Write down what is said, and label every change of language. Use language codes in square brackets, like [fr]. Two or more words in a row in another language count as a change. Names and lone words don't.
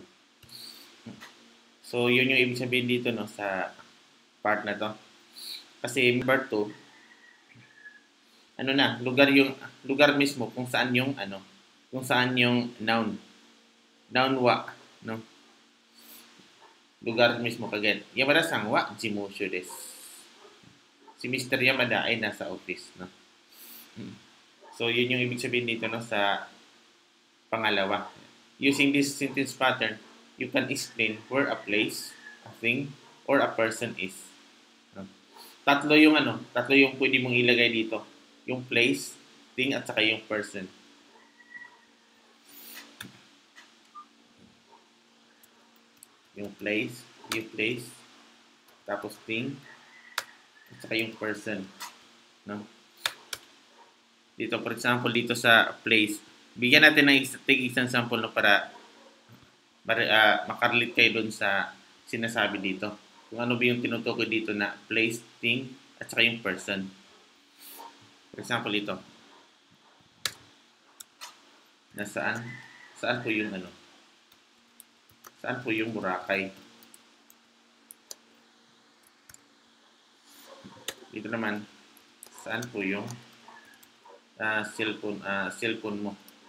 [tl] So, yun yung ibig sabihin dito, no, sa part na to. Kasi number 2, lugar mismo kung saan yung noun wa, no? Lugar mismo kagad. [ja] 山田さんは事務所です. [tl] Si Mr. Yamada ay nasa office, no? So, yun yung ibig sabihin dito, no, sa pangalawa. [en] Using this sentence pattern, you can explain where a place, a thing, or a person is. [tl] No? Tatlo yung pwede mong ilagay dito. Yung place, thing, at saka yung person. Yung place, tapos thing, at saka yung person. No? Dito, [en] for example, [tl] dito sa place, bigyan natin ng isang sample, no, para makarelate kayo dun sa sinasabi dito. Kung ano ba yung tinutukoy dito na place, thing, at saka yung person. [en] For example, [tl] ito. Saan po yung saan po yung Boracay? Dito naman, saan po yung cellphone mo?